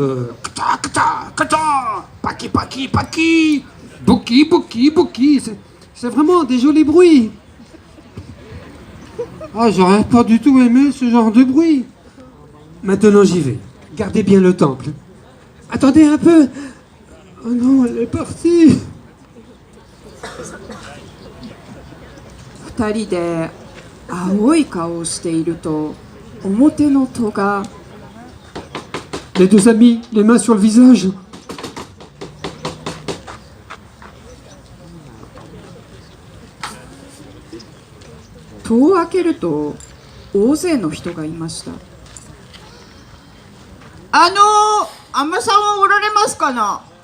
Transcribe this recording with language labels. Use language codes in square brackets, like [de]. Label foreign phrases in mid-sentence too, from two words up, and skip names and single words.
[ja] カタ、カタ、カタ, パキ、パキ、パキ、ボキ、ボキ、ボキ. [fr] C'est vraiment des jolis bruits. Ah, j'aurais pas du tout aimé ce genre de bruit. Maintenant j'y vais. Gardez bien le temple. Attendez un peu. Oh non, elle est partie. [ja] 二人で青い顔をしていると、表の戸が [fr] Les deux amis, les mains sur le visage. [ja] 戸を開けると大勢の人がいました。アンマさんはおられますかな。